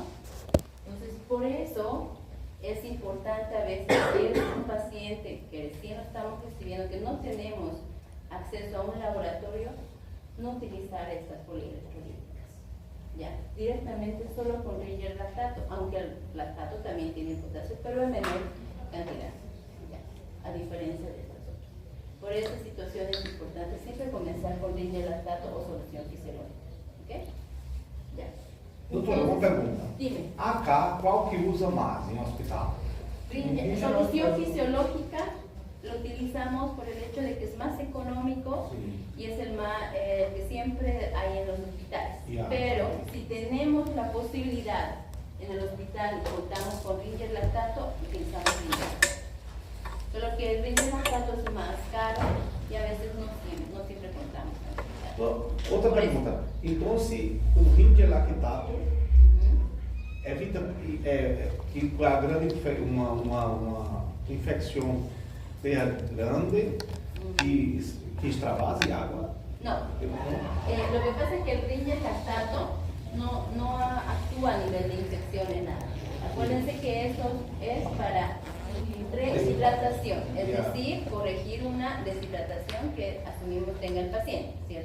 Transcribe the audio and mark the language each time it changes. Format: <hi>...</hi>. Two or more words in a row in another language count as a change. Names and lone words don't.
<es>Entonces, por eso es importante a veces si es un paciente que recién lo estamos recibiendo, que no tenemos acceso a un laboratorio, no utilizar estas polielectrolíticas, ¿ya? Directamente solo con Ringer lactato, aunque el lactato también tiene potasio, pero en menor cantidad, ¿ya? A diferencia de estas otras. Por esta situación es importante siempre comenzar con Ringer lactato o solución fisiológica, ¿ok? Ya.</es> <pt>Doutora, uma pergunta.</pt> <es>Dime.</es> <pt>AK, qual que usa mais em hospital?</pt> <es>Solución fisiológica lo utilizamos por el hecho de que es más económico y es el más que siempre hay en los hospitales. Pero si tenemos la posibilidad en el hospital y contamos con Ringer lactato, utilizamos Ringer. Solo que el Ringer lactato es más caro y a veces no siempre contamos con</es> <pt>Outra pergunta. Então, se o Ringer lactato evita que a grande uma infecção seja grande que extravase água?</pt> <es>No. Lo que pasa es que el Ringer lactato no actúa a nivel de infecciones, nada. Acuérdense que eso es para deshidratación, es decir, corregir una deshidratación que asumimos tenga el paciente, ¿cierto?</es>